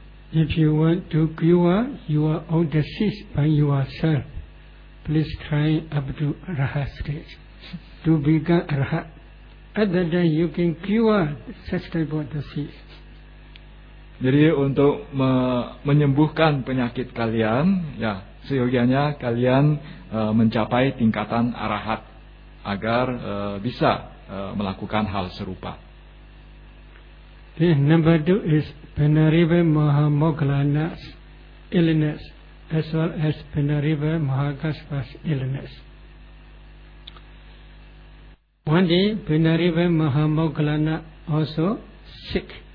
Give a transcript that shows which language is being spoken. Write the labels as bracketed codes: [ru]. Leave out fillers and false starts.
[en] If you want to cure your own disease by yourself, please try up to arahat stage to become arahat. Other than you can cure such type of disease. [id] Jadi untuk menyembuhkan penyakit kalian, ya, seyogianya kalian mencapai tingkatan arahat agar bisa melakukan hal serupa. [en] Then number two is Penarive Mahamoggallana's illness as well as Penarive Mahakaspa's illness. One day Penarive Mahamoggallana also sick.